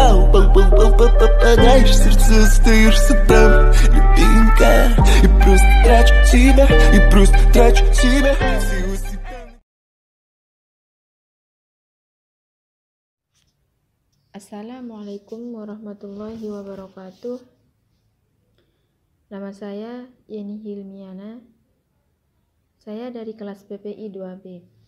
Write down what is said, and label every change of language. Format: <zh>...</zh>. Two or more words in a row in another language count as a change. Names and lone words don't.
<ru>Попадаешь в сердце, остаешься там, любимка. И просто трачу тебя, и просто трачу тебя.</ru> <ar>السلام عليكم ورحمة الله وبركاته.</ar> <id>Nama saya Yeni Hilmiana. Saya dari kelas PPI 2B.</id>